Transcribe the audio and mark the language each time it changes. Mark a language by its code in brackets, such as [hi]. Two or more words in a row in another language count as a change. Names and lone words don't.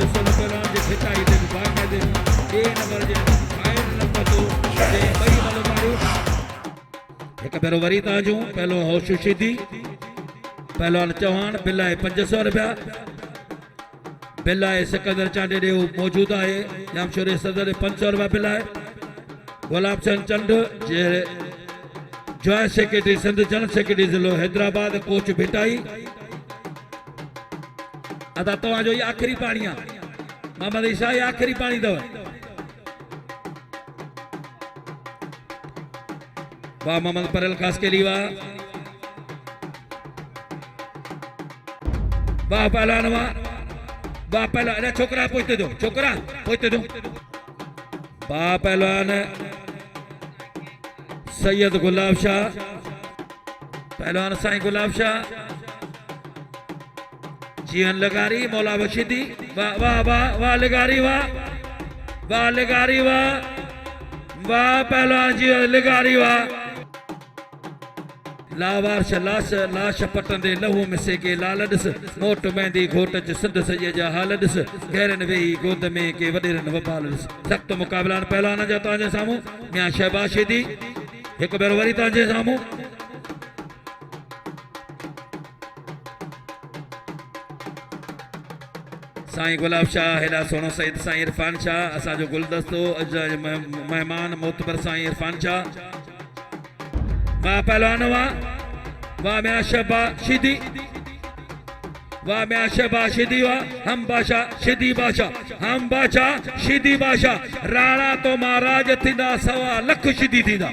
[sd] जो सदर पहलवान जे खिताई ते बाक़ाइदे ए नंबर जे फाइल नंबर तो जे ॿई मालूमारियूं हिकु भेरो वरी तव्हांजो पहलो होश शीदी पहलवान चौहान बिल आहे 500 रुपया बिल आहे सिकंदर चांडे ॾे मौजूद आहे जामशोर सदर 500 रुपया बिल आहे गुलाब चंद जे जॉइंट सेक्रेटरी सिंध जनरल सेक्रेटरी ज़िलो हैदराबाद कोच भिटाई अदा तव्हांजो ये आखिरी पाणी आहे मोहम्मद ईसा ये आखिरी पाणी अथव वाह मोहम्मद परेल खास के लिए वाह पहलवान वाह पहलवान छोकरा पोइते दो वाह पहलवान सैयद गुलाब शाह पहलवान साईं गुलाब शाह जीवन लगारी मौला बशीदी वाह लगारी वाह पहलवान जीवन लगारी वाह लावारश लाश पटंदे लहू मिसे के लाल ॾिस मोट मेंदी घोट च सिंध सॼे जा हाल ॾिस गैरन वेही गोद में के वडेरन वबाल ॾिस सख़्तु मुक़ाबिला पहलवान जा तव्हांजे साम्हूं मियां शहबाज शीदी हिकु भेरो वरी तव्हांजे साम्हूं साईं गुलाब शाह हेॾा सुहिणो सईद साईं इरफान शाह असांजो गुलदस्तो मेहमान मोतबर साईं इरफान शाह वाह पहलवान वाह मियां शहबाज शीदी वाह मियां शहबाज शीदी वाह हम बादशाह शीदी बादशाह राणा तो महाराज थींदा 1.25 लख शीदी थींदा